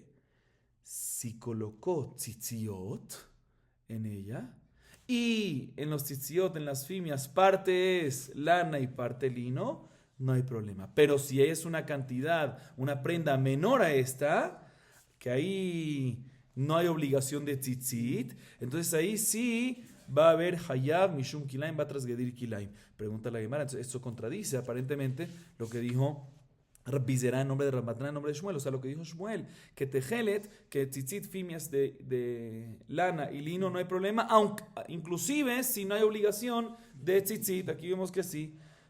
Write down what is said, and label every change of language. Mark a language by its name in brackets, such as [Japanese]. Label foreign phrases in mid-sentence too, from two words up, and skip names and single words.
[Spanish] Si colocó tzitziot en ella, y en los tzitziot, en las fimias, parte es lana y parte lino, no hay problema. Pero si es una cantidad, una prenda menor a esta, que ahí no hay obligación de tzitzit, entonces ahí sí va a haber [Hebrew] חייב משום כלאיים, [Spanish] va a transgredir kilaim. Pregunta la Gemara, entonces esto contradice aparentemente lo que dijo Rabizera en nombre de Rabbanán, en nombre de Shmuel. O sea, lo que dijo Shmuel, que tejelet, que tzitzit, fimias de lana y lino no hay problema, aunque inclusive si no hay obligación de tzitzit, aquí vemos que sí.